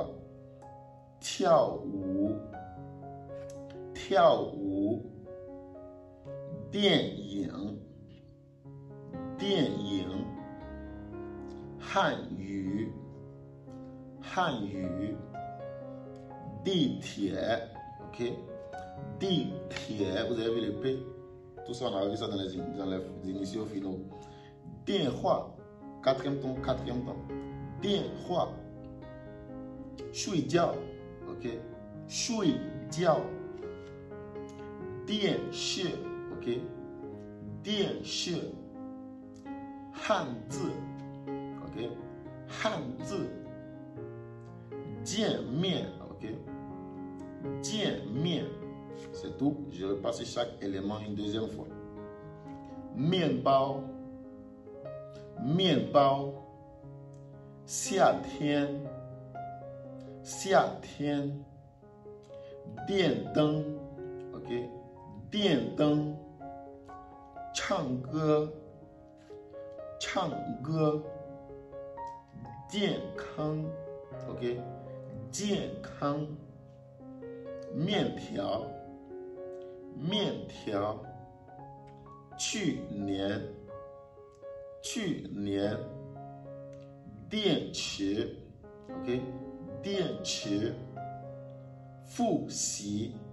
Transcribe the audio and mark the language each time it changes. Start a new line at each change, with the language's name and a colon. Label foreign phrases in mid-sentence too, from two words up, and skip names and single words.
Chinese: 跳舞。电影。汉语。地铁 ok?
French: 地铁 vous avez vu le P? Tout ça, on a vu ça dans les initiaux finaux. 电话 quatrième ton.
Chinese: 电话 睡觉 ok? 睡觉 电视 ok? 电视 汉字 ok? 汉字 见面 ok?
French: 见面 c'est tout. Je repasse chaque élément une deuxième fois.
Chinese: 面包 夏天 电灯 ok? 电灯 唱歌健康 OK 健康面条去年电池 OK 电池复习